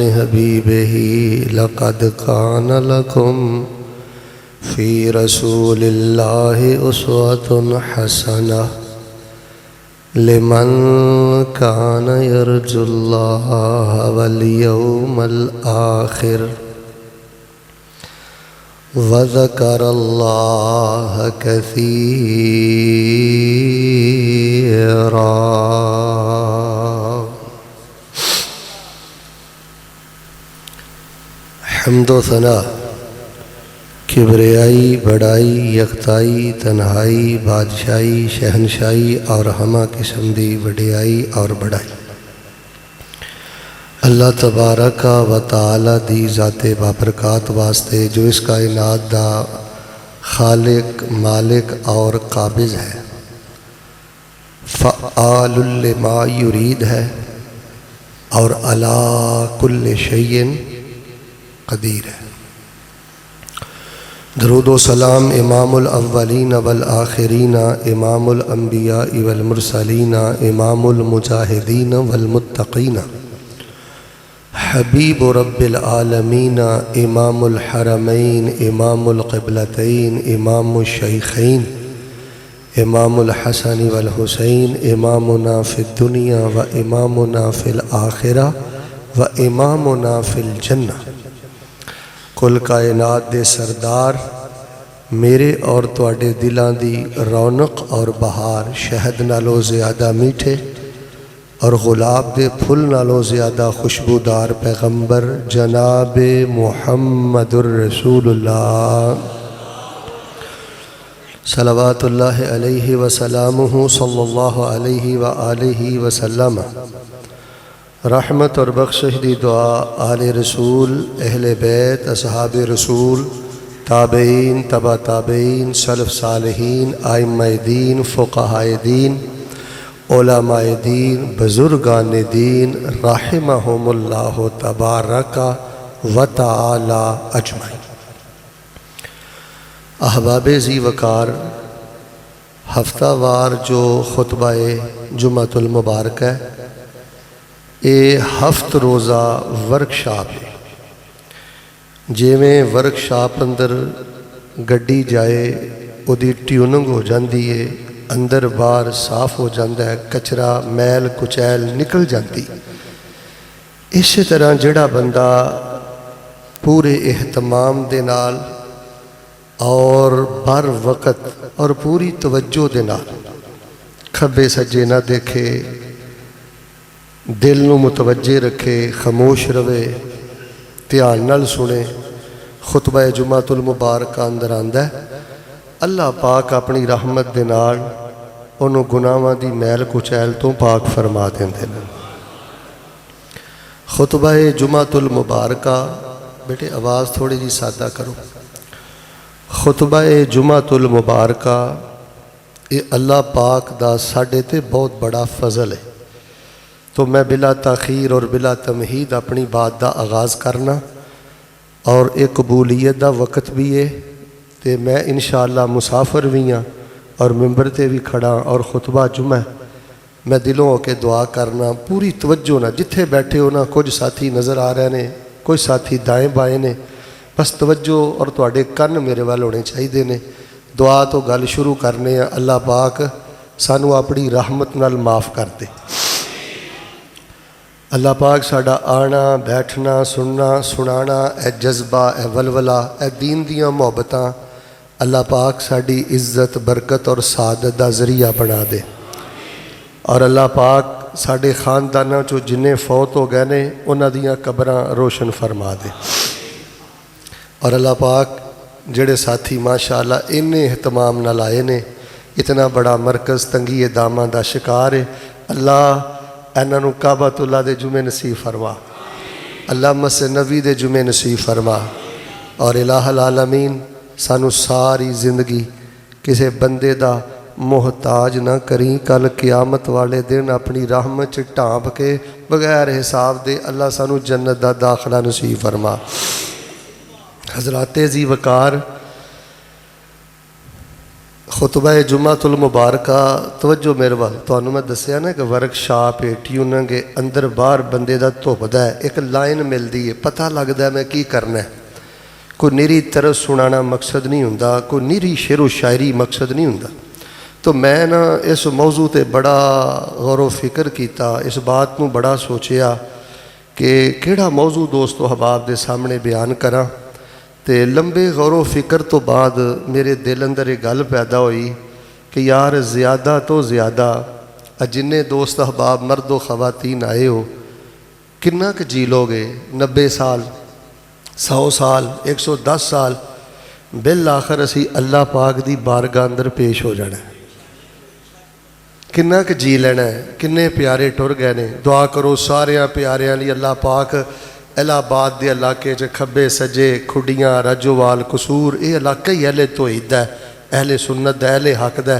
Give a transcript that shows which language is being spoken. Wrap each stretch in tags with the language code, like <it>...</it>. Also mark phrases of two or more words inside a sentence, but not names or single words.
<ar>حبیبہ لقد كان لكم في رسول الله أسوة حسنة لمن كان يرجو الله واليوم الآخر وذكر الله كثيرا.</ar> <pa>حمد و ثنا کبریائی وڈیائی یکتائی تنہائی بادشاہی شہنشاہی اور ہمہ قسم دی وڈیائی اور وڈیائی اللہ تبارک و تعالیٰ دی ذاتِ بابرکات واسطے جو اس کائنات دا خالق مالک اور قابض ہے,</pa> <ar>فعال لما يريد</ar> <pa>ہے اور</pa> <ar>على كل شيء قدير</ar> <pa>ہے.</pa> <ur>درود و سلام</ur> <ar>إمام الأولين والآخرين إمام الأنبياء والمرسلين إمام المجاهدين والمتقين حبيب رب العالمين إمام الحرمين إمام القبلتين إمام الشيخين إمام الحسن والحسين إمامنا في الدنيا وإمامنا في الآخرة وإمامنا في الجنة.</ar> <pa>کل کائنات دے سردار میرے اور تہاڈے دلاں دی رونق اور بہار شہد نالوں زیادہ مٹھے اور گلاب دے پھل نالوں زیادہ خوشبودار پیغمبر جناب محمد رسول اللہ</pa> <ar>صلى الله عليه وسلم صلى الله عليه وآله وسلم</ar> <pa>رحمت اور بخشش دی دعا آلِ رسول اہلِ بیت اصحابِ رسول تابعین تبع تابعین سلف صالحین ائمۂ دین فقہائے دین علمائے دین بزرگانِ دین</pa> <ar>رحمهم الله تبارك وتعالى أجمعين.</ar> <ur>احباب ذی وقار ہفتہ وار جو خطبہ جمعۃ المبارک ہے یہ ہفت روزہ ورکشاپ ہے.</ur> <pa>جیویں ورکشاپ اندر گڈی جائے اودی ٹیوننگ ہو جاتی ہے، اندر باہر صاف ہو جاتا ہے، کچرا میل کچیل نکل جاتی. اس طرح جیہڑا بندہ پورے اہتمام دے نال اور بروقت اور پوری توجہ دے نال کھبے سجے نہ ویکھے، دل نوں متوجہ رکھے، خاموش رہوے، دھیان نال سنے، خطبہ جمعۃ المبارک اندر آندا ہے. اللہ پاک اپنی رحمت دے نال انہاں نوں گناہاں دی میل کچیل توں پاک فرما دیندے نے. خطبہ جمعۃ المبارک، بیٹے آواز تھوڑی جی سادہ کرو. خطبہ جمعۃ المبارک یہ اللہ پاک دا ساڈے تے بہت وڈا فضل ہے.</pa> <ur>تو میں بلا تاخیر اور بلا تمہید اپنی بات کا آغاز کرنا، اور ایک قبولیت کا وقت بھی ہے.</ur> <pa>تو میں ان شاء اللہ مسافر وی ہاں اور منبر تے وی کھڑا، اور خطبہ جمعہ میں دلوں ہو کے دعا کرنا پوری توجہ نال. جتھے بیٹھے ہو نا، کجھ ساتھی نظر آ رہے ہیں، کجھ ساتھی دائیں بائیں نے، بس توجہ اور تہاڈے کن میرے ول ہونے چاہیدے نے. دعا توں گل شروع کرنے. اللہ پاک سانوں اپنی رحمت نال معاف کر دے. اللہ پاک ساڈا آنا بیٹھنا سننا سنانا ایہ جذبہ ایہ ولولہ ایہ دین دیاں محبتاں اللہ پاک ساڈی عزت برکت اور سعادت کا ذریعہ بنا دے. اور اللہ پاک ساڈے خانداناں چوں جنے فوت ہو گئے نے انہاں دیاں قبراں روشن فرما دے. اور اللہ پاک جیہڑے ساتھی ماشاء اللہ انے اہتمام نال آئے نے، اتنا وڈا مرکز تنگیٔ داماں کا شکار ہے. اللہ انہاں نوں کعبۃ اللہ دے جمعے نصیب فرما، اللہ مسجد نبوی دے جمعے نصیب فرما. اور</pa> <ar>إله العالمين</ar> <pa>سانوں ساری زندگی کسے بندے دا محتاج نہ کریں. کل قیامت والے دن اپنی رحمت چ ڈھانپ کے بغیر حساب دے اللہ سانوں جنت دا داخلہ نصیب فرما. حضراتِ ذی وقار، خطبہ جمعۃ المبارک توجہ میرے ول تہانوں میں دسیا نا کہ ورکشاپ ہے، ٹیوننگ ہے، اندر باہر بندے دا دھپدا ہے، اک لائن ملتی ہے، پتہ لگتا ہے میں کی کرنا ہے. کوئی نری طرح سنانا مقصد نہیں ہوندا، کوئی نری شعر و شاعری مقصد نہیں ہوندا. تو میں نے اس موضوع تے وڈا غور فکر کیا، اس بات نوں وڈا سوچیا کہ کیہڑا موضوع دوستاں احباب دے سامنے بیان کراں. تو لمبے غور فکر توں بعد میرے دل اندر اک گل پیدا ہوئی کہ یار زیادہ توں زیادہ جنے دوست احباب مرد و خواتین آئے ہو، کنا کو جی لوو گے? 90 سال، 100 سال، 110 سال, بالآخر اسیں اللہ پاک دی بارگاہ اندر پیش ہو جانا ہے. کنا کو جی لینا ہے؟ کنے پیارے ٹر گئے نے. دعا کرو ساریاں پیاریاں لئی اللہ پاک الہ آباد کے علاقے چ کھبے سجے کھڈیاں راجووال قصور یہ علاقہ ہی اہلِ توحید ہے، اہلِ سنت ہے، اہلِ حق ہے.</pa>